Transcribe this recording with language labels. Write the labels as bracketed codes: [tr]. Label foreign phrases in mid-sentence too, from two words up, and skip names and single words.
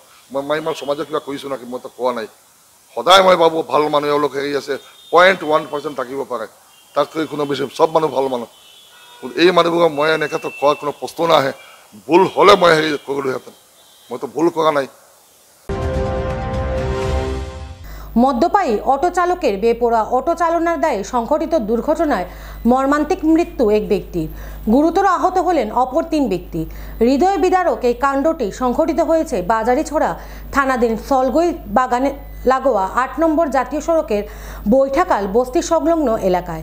[as] মই মাইমাল সমাজত কিবা কৰিছোঁ নেকি, মই তো কোৱা নাই। সদায় মই ভাবোঁ ভাল মানুহ এওঁলোক হেৰি আছে, 0.1% থাকিব পাৰে, তাতকৈ কোনো বেছি চব মানুহ ভাল মানুহ। এই মানুহবোৰক মই এনেকৈ কোৱাৰ কোনো প্ৰশ্ন নাহে। ভুল হ'লে মই হেৰি কৰিলোহেঁতেন, মইতো ভুল কৰা নাই। [bn] মদ্যপায়ী অটো চালকের বেপরোয়া অটো চালনার দায়ে সংঘটিত দুর্ঘটনায় মর্মান্তিক মৃত্যু এক ব্যক্তির, গুরুতর আহত হলেন অপর 3 ব্যক্তি। হৃদয় বিদারক এই কাণ্ডটি সংঘটিত হয়েছে বাজারিছড়া থানাধীন সলগই বাগানে লাগোয়া 8 নম্বর জাতীয় সড়কের বৈঠাকাল বস্তি সংলগ্ন এলাকায়।